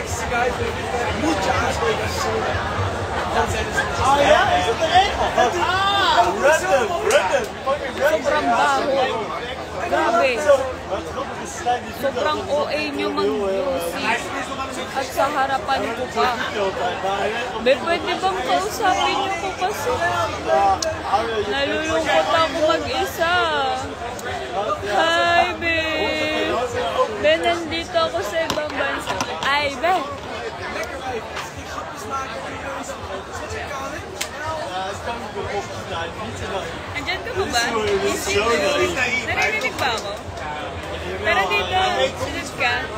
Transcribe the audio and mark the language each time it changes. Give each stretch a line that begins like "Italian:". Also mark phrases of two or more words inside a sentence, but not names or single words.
English: Oh yeah,
Dutch: is het er één? Random.
Filipino: Sobrang baho. Grabe. Sobrang OA nyo mang-yosi. At sa harapan ko pa. Be, pwede bang kausapin nyo ko kasi? Nalulungkot ako mag-isa. Hi, be. Be, nandito ako sa ibang bansa. Ay, be. Andyan ka ba ba? Narinig ba ako? Tara dito, sunod ka.